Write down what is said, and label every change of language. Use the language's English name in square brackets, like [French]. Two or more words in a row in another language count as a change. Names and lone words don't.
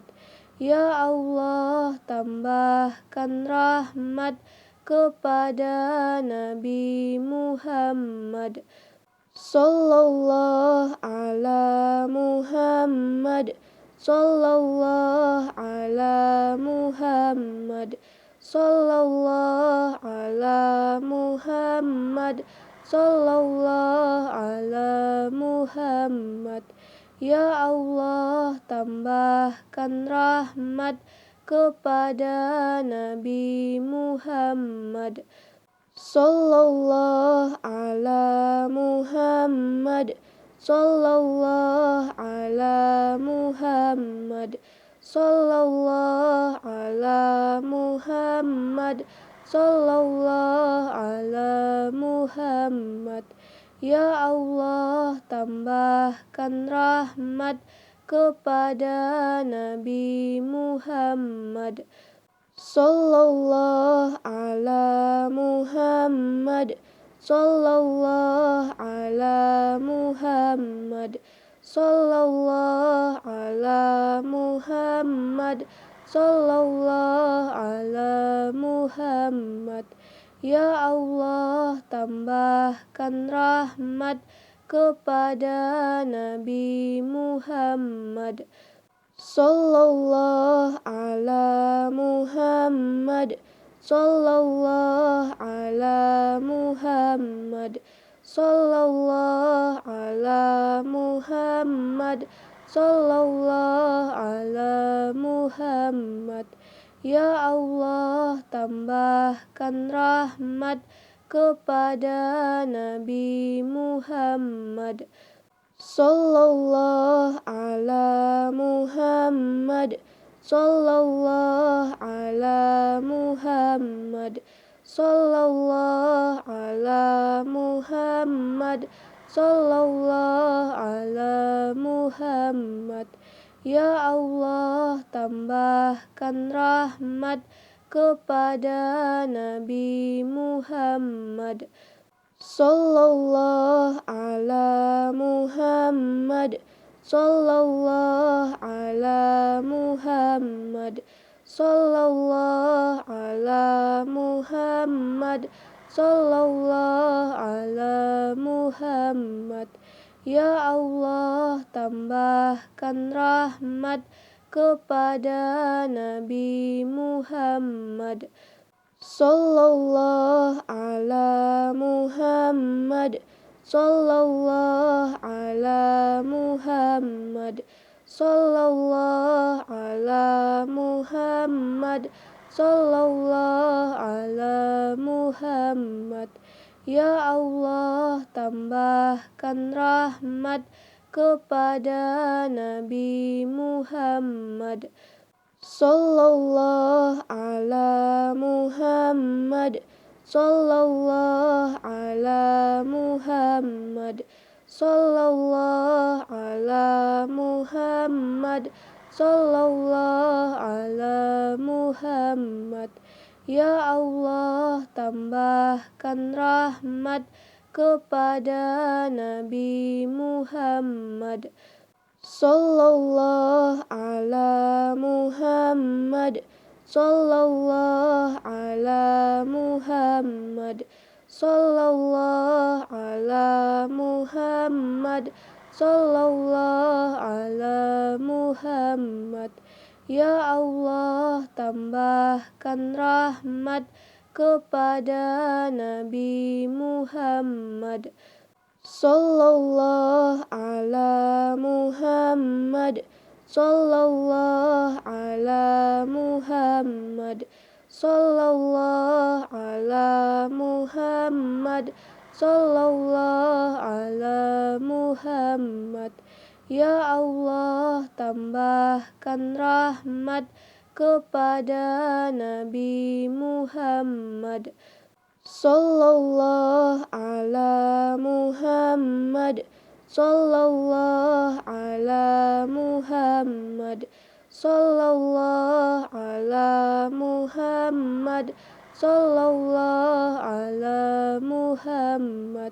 [Arabic] يا الله, [Indonesian] tambahkan rahmat kepada Nabi Muhammad, [Arabic] صلى الله على محمد، صلى الله على محمد، صلى الله على محمد، صلى الله على محمد. يا الله, [Indonesian] tambahkan rahmat kepada Nabi Muhammad, [Arabic] صلى الله على محمد، صلى الله على محمد، صلى الله على محمد، صلى الله على محمد. يا الله, [Indonesian] tambahkan rahmat kepada Nabi Muhammad, [Arabic] صلى الله على محمد، صلى الله على محمد، صلى الله على محمد، صلى الله على محمد. يا الله, [Indonesian] tambahkan rahmat kepada Nabi Muhammad, [Arabic] صلى الله على محمد، صلى الله على محمد، صلى الله على محمد، صلى الله على محمد. يا الله, [Indonesian] tambahkan rahmat kepada Nabi Muhammad, [Arabic] صلى الله على محمد، صلى الله على محمد، صلى الله على محمد، صلى الله على محمد. يا الله, [Indonesian] tambahkan rahmat kepada Nabi Muhammad, [Arabic] صلى الله على محمد، صلى الله على محمد، صلى الله على محمد، صلى الله على محمد. يا الله, [Indonesian] tambahkan rahmat kepada Nabi Muhammad, [Arabic] صلى الله على محمد، صلى الله على محمد، صلى الله على محمد، صلى الله على محمد. يا الله, [Indonesian] tambahkan rahmat kepada Nabi Muhammad, [Arabic] صلى الله على محمد، صلى الله على محمد، صلى الله على محمد، صلى الله على محمد. يا الله, [Indonesian] tambahkan rahmat kepada Nabi Muhammad, [Arabic] صلى الله على محمد، صلى الله على محمد، صلى الله على محمد، صلى الله على محمد. يا الله, [Indonesian] tambahkan rahmat kepada Nabi Muhammad, [Arabic] صلى الله على محمد، صلى الله على محمد، صلى الله على محمد، صلى الله على محمد. يا الله, [Indonesian] tambahkan rahmat kepada Nabi Muhammad, [Arabic] صلى الله على محمد، صلى الله على محمد، صلى الله على محمد، صلى الله على محمد.